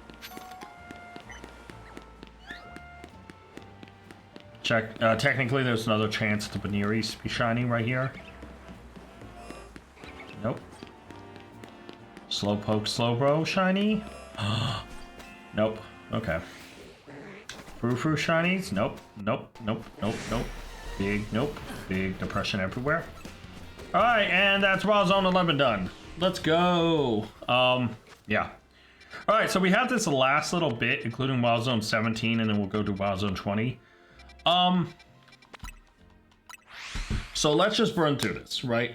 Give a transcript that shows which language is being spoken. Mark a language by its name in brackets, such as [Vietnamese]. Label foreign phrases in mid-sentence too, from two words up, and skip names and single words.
[English] Check. Technically, there's another chance the Baneri's be shiny right here. Nope. Slowpoke, Slowbro, shiny? Nope. Okay. Frou-Frou shinies? Nope. Nope. Nope. Nope. Nope. Big. Nope. Big depression everywhere. Alright, and that's Wild Zone 11 done. Let's go. Yeah. Alright, so we have this last little bit, including Wild Zone 17, and then we'll go to Wild Zone 20. So let's just burn through this, right?